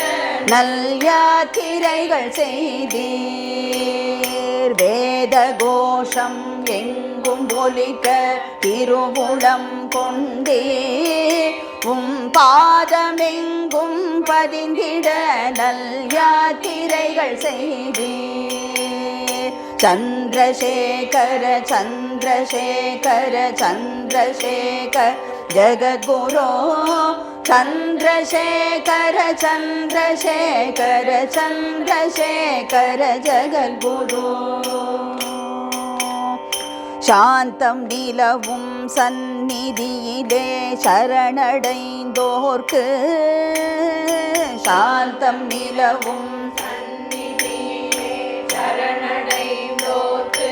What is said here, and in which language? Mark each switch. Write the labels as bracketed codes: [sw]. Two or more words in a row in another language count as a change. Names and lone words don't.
[ta] நல் யாத்திரைகள் செய்தீர் வேதகோஷம் எங்கும் ஒலிக்க திருவுளம் கொண்டே உம் பாதமெங்கும் பதிந்திட நல் யாத்திரைகள் செய்தீர் [sa] चंद्रशेखर चंद्रशेखर चंद्रशेखर जगद्गुरो चंद्रशेखर चंद्रशेखर चंद्रशेखर जगद्गुरो [ta] சாந்தம் நிலவும் சந்நிதியிலே சரணடைந்தோர்க்கு சாந்தம் நிலவும் சந்நிதியிலே சரணடைந்தோர்க்கு